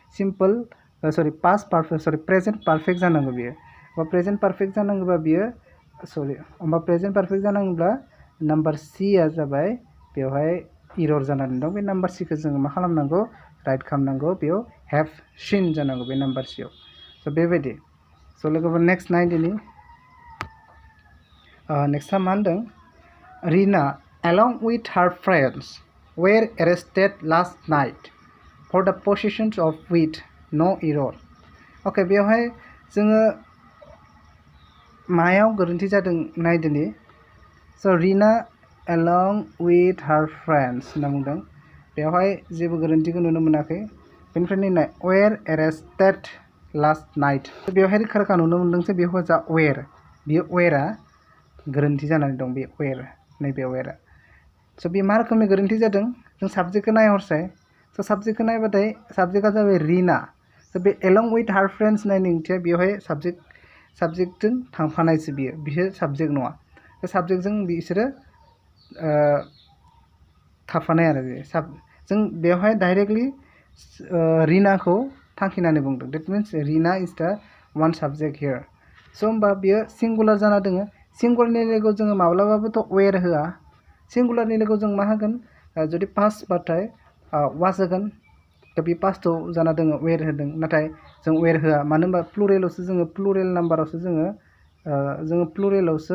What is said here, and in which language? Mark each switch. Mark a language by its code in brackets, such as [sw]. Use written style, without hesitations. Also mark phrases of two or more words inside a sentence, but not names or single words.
[en] present perfect [brx] जानांगौ बियो होमबा [en] present perfect [brx] जानांगौबा बियो होमबा [en] present perfect [brx] जानांगौब्ला नाम्बार सिआ जाबाय बेवहाय इरर जानानै दं बे नाम्बार सिखौ जोङो मा खालामनांगौ राइट खालामनांगौ बेयाव [en] have seen [brx] जानांगौ बे नाम्बार सिआव स' बेबायदि स' लोगोफोर नेक्स्ट नायदिनि नेक्स्टआ मा होनदों [en] Rina along with her friends were arrested last night for the possession of weed no error okay [brx] बेवहाय जोङो मायाव गोरोन्थि जादों नायदिनि स' [en] Rina along with her friends [brx] होनना बुंदों बेवहाय जेबो गोरोन्थिखौ नुनो मोनाखै बेनिफ्राय नाय [en] were arrested last night [brx] बेवहाय रोखा रोखा नुनो मोनदों जे बेवहाय जा were बियो were-आ गोरोन्थि जानानै दं बे were नैबे were-आ स' बे मा रोखोमनि गोरोन्थि जादों जों साबजेक्टखौ नायहरसाय स' साबजेक्टखौ नायबाथाय साबजेक्टआ जाबाय Rina स' बे [en] along with her friends [brx] नायनि ओंथिया बेवहाय साबजेक्टजों थांफानायसो बियो साबजेक्ट नङा बे साबजेक्टजों बिसोरो थाफानाय आरो बे जों बेवहाय डाइरेक्टलि Rina-खौ थांखिनानै बुंदों [en] that means Rina is the one subject here [brx] स' होमबा बियो सिंगुलार जाना दोङो सिंगुलारनि लोगोआव जोङो माब्लाबाबोथ' were होआ सिंगुलारनि लोगोआव जों मा होगोन जुदि पास्ट बाथाय वाज होगोन दा बे पास्टआव जाना दोङो were होदों नाथाय जों were होआ मानो होनबा प्लुरेलावसो जोङो [en] plural number [brx] जोङो प्लुरेलावसो